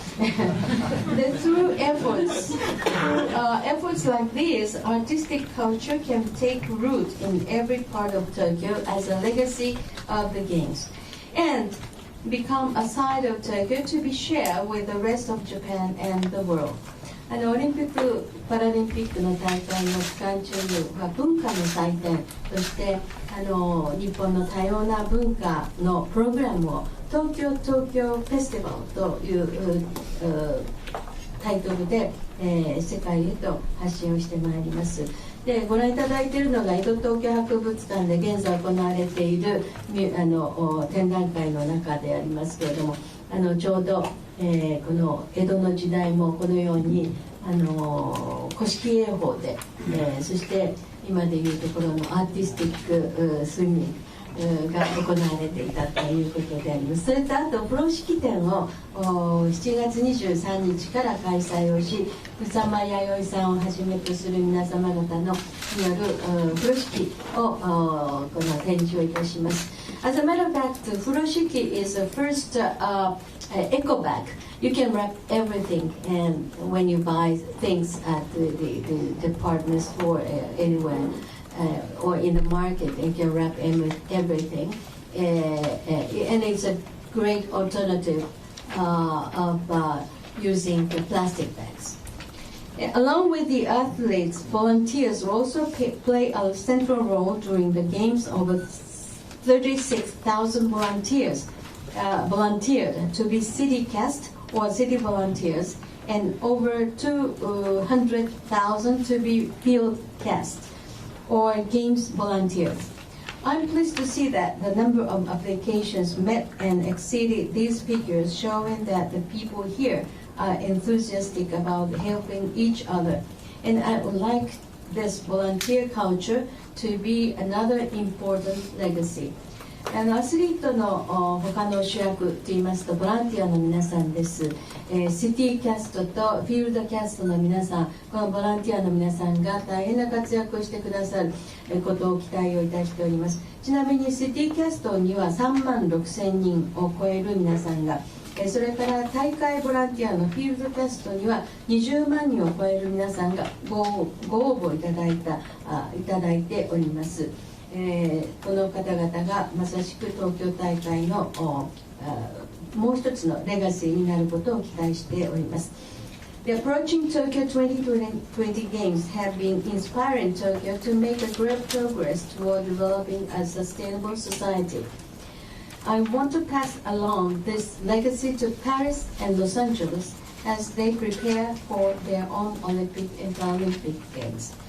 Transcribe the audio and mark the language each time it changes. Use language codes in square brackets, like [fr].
[en] Through efforts like this, artistic culture can take root in every part of Tokyo as a legacy of the Games, and become a side of Tokyo to be shared with the rest of Japan and the world. [ja] オリンピック・パラリンピックの大会の期間中には文化の祭典として日本の多様な文化のプログラムを東京フェスティバルというタイトルで、世界へと発信をしてまいります。でご覧いただいているのが江戸東京博物館で現在行われている展覧会の中でありますけれども、ちょうど、この江戸の時代もこのように古式泳法で、そして今でいうところのアーティスティックスイミングが行われていたということであります。それとあと風呂敷展を7月23日から開催をし、草間彌生さんをはじめとする皆様方のによる風呂敷をこの展示をいたします。 [en] As a matter of fact, 風呂敷 is the first eco bag. You can wrap everything, and when you buy things at the department store anywhere or in the market, you can wrap everything, and it's a great alternative of using the plastic bags. Along with the athletes, volunteers will also play a central role during the games. Over 36,000 volunteers volunteered to be city cast or city volunteers, and over 200,000 to be field cast or games volunteers. I'm pleased to see that the number of applications met and exceeded these figures, showing that the people here are enthusiastic about helping each other. And I would like this volunteer culture to be another important legacy. [ja] アスリートの他の主役といいますとボランティアの皆さんです。シティキャストとフィールドキャストの皆さん、このボランティアの皆さんが大変な活躍をしてくださることを期待をいたしております。ちなみにシティキャストには3万6,000人を超える皆さんが、それから大会ボランティアのフィールドキャストには20万人を超える皆さんがご応募いただいております。この方々がまさしく東京大会のもう一つのレガシーになることを期待しております。 [en] The approaching Tokyo 2020 Games have been inspiring Tokyo to make a great progress toward developing a sustainable society. I want to pass along this legacy to Paris and Los Angeles as they prepare for their own Olympic and Paralympic Games.